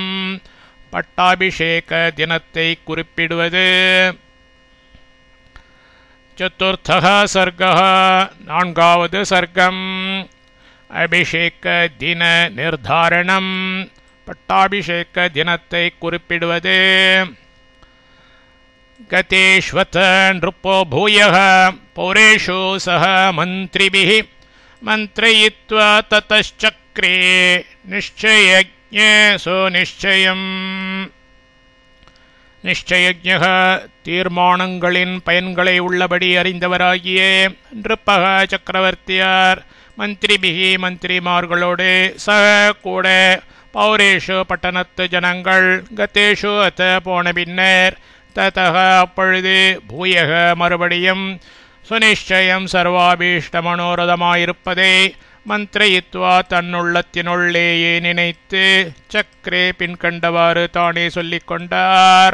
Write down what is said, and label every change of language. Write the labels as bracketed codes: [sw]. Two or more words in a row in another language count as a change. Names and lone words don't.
[ta] பட்டாபிஷேக தினத்தை குறிப்பிடுவது. [sa] चतुर्थः सर्गः [ta] நான்காவது சர்க்கம். அபிஷேக தின நிர்தாரணம் பட்டாபிஷேக தினத்தை குறிப்பிடுவது. [sa] गतेष्वथ नृपो भूयः पौरेषु सह मन्त्रिभिः मन्त्रयित्वा ततश्चक्रे निश्चयज्ञे सुनिश्चयम्. [ta] நிச்சயஜ்ஞः தீர்மானங்களின் பயன்களை உள்ளபடி அறிந்தவராகிய நிருப்பக சக்கரவர்த்தியார் மந்திரிபிகி மந்திரிமார்களோடு சக கூட பௌரேஷு பட்டணத்து ஜனங்கள் கதேஷு அத்த போன பின்னர் ததக அப்பொழுது பூயக மறுபடியும் சுனிச்சயம் சர்வாபீஷ்ட மனோரதமாயிருப்பதை மந்திரயித்வா தன்னுள்ளத்தினுள்ளேயே நினைத்து சக்கரே பின்கண்டவாறு தானே சொல்லிக் கொண்டார்.